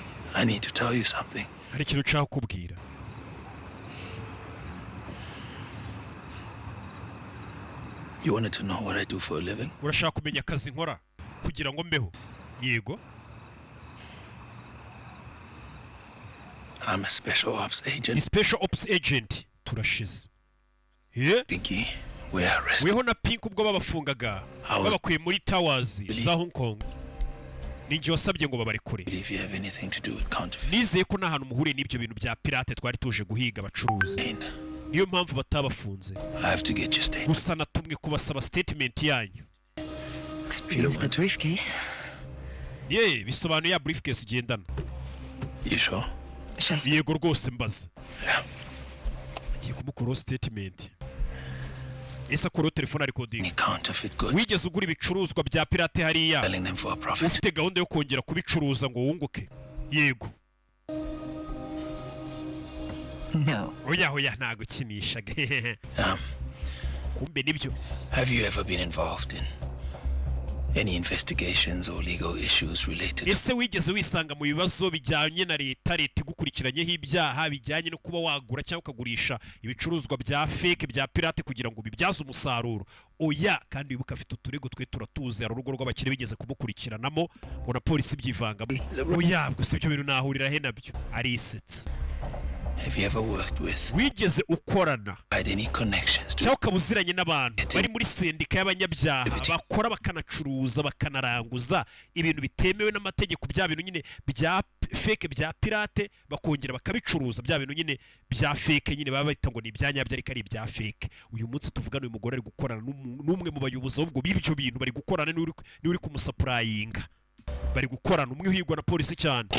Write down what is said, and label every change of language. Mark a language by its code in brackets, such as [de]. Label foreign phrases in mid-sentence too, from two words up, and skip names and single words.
[en] I need to tell you something. [rw] hari ikintu nshaka kubwira. [en] You wanted to know what I do for a living? [rw] Urashaka kumenya akazi nkora kugira ngo mbeho? Yego. [en] I'm a special ops [rw] Ni [en] agent. special ops agent. Turashize. Yeah? Pinky, we're arrested. [rw] Weho na Pink ubwo babafungaga babakuye muri towers za Hong Kong. Ninjye wasabye ngo babarekure. [en] Believe you have anything to do with counterfeit? [rw] Nizeye ko nta hantu muhuriye n'ibyo bintu bya pirate twari tuje guhiga abacuruzi. Niyo mpamvu batabafunze. [en] I have to get your statement. [rw] Gusa natumwe kubasaba statement yanyu. [en] Explains the briefcase. [rw] Ye, bisobanuye ya briefcase ugendana. [en] You sure? [rw] Yego rwose mbaza. [en] Yeah. [rw] Agiye kumukora statement. Ese akora telefone ari coding. [en] Any counterfeit goods? [rw] Wigeze ugura ibicuruzwa bya pirate hariya? [en] Selling them for a profit. [rw] Ufite gahunda yo kongera kubicuruza ngo wunguke? Yego. [en] No. [rw] Oya ntago kinishaga. Kumbe nibyo. [en] Have you ever been involved in any investigations or legal issues related to... [rw] Ese wigeze wisanga mu bibazo bijyanye na leta igukurikiranyeho ibyaha bijyanye no kuba wagura cyangwa ukagurisha ibicuruzwa bya fake bya pirate kugira ngo bibyaze umusaruro? Oya, kandi wibuka afite uturego twe turatuze hari urugo rw'abakire bigeze kumukurikiranamo ngo na polisi byivangamo. Oya, gusa ibyo bintu nahurira he nabyo. Arisetsa. [en] Have you ever worked with... [rw] Wigeze ukorana [en] had any connections to... [rw] cyangwa ukabuziranye n'abantu bari muri sendika y'abanyabyaha bakora bakanacuruza bakanaranguza ibintu bitemewe n'amategeko bya bintu nyine bya fake bya pirate bakongera bakabicuruza bya bintu nyine bya fake nyine baba bita ngo ni ibyanyabyo ariko ari ibya fake? Uyu munsi tuvugana uyu mugore ari gukorana n'umwe mu bayobozi ubwo b'ibyo bintu bari gukorana n'uri kumusapurayinga, bari gukorana umwe uhigwa na polisi cyane.